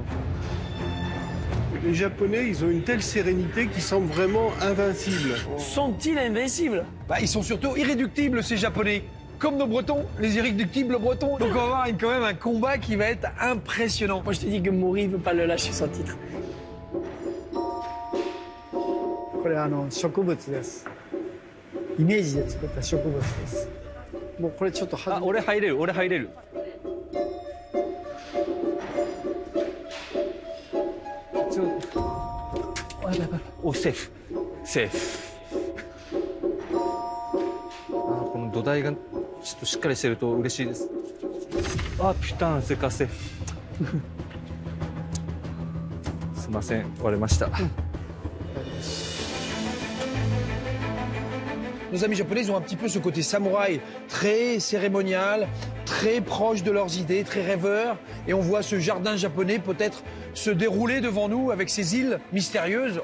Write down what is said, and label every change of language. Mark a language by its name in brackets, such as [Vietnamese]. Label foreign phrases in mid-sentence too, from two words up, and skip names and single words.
[French] Les Japonais, ils ont une telle sérénité qu'ils semblent vraiment invincibles. Sont-ils invincibles? Ils sont surtout irréductibles, ces Japonais. Comme nos Bretons, les irréductibles Bretons. Donc on va avoir quand même un combat qui va être impressionnant. Moi, je te dis que Mori ne veut pas le lâcher son titre. [Japanese] これ植物です。イメージで作った植物です。もうこれちょっとあ、俺入れる、俺入れる。お、セーフ。セーフ。この土台がちょっとしっかりしてると嬉しいです。 [French] あ、 putain, c'est cassé. [Japanese] すいません、割れました。 [French] Nos amis japonais ils ont un petit peu ce côté samouraï, très cérémonial, très proche de leurs idées, très rêveur. Et on voit ce jardin japonais peut-être se dérouler devant nous avec ces îles mystérieuses.